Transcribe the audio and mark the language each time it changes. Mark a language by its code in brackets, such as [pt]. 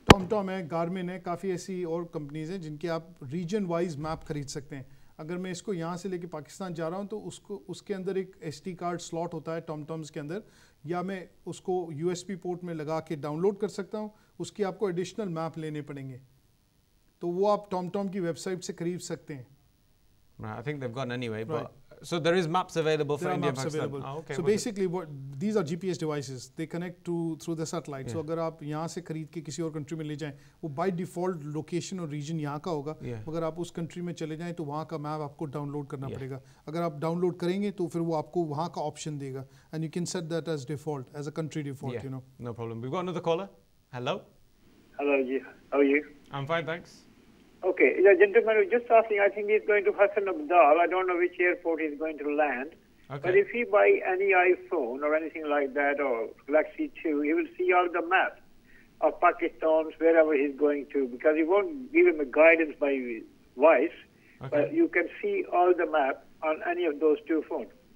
[hi] Tom है, Garmin है, काफ़ी ऐसी और कंपनीज हैं जिनके आप रीजन वाइज मैप खरीद सकते हैं। अगर मैं इसको यहाँ से लेके पाकिस्तान जा रहा हूँ तो उसके अंदर एक SD कार्ड स्लॉट होता है टॉम्स के अंदर, या मैं उसको USB पोर्ट में लगा के डाउनलोड कर सकता हूँ। उसकी आपको एडिशनल मैप लेने पड़ेंगे, तो वो आप टॉम की वेबसाइट से खरीद सकते हैं। [en] I think they've gone anyway, but So there is maps available for India and maps Pakistan? available. Oh, okay. So basically, these are GPS devices. They connect through the satellite. Yeah. [hi] So अगर आप यहाँ से खरीद के किसी और country में ले जाएं, वो by default location और region यहाँ का होगा. अगर आप उस कंट्री में चले जाएं तो वहाँ का मैप आपको डाउनलोड करना पड़ेगा. अगर आप डाउनलोड करेंगे तो फिर वो आपको वहाँ का ऑप्शन देगा. [en] And you can set that as default, as a country default. Yeah. You know. No problem. We've got another caller. Hello. Hello, Ji. How are you? I'm fine, thanks. Okay, the gentleman was just asking, I think he's going to Hassan Abdal. I don't know which airport he's going to land. Okay. But if he buy any iPhone or anything like that, or Galaxy 2, he will see all the map of Pakistan, wherever he's going to, because he won't give him a guidance by voice, but you can see all the map on any of those two phones.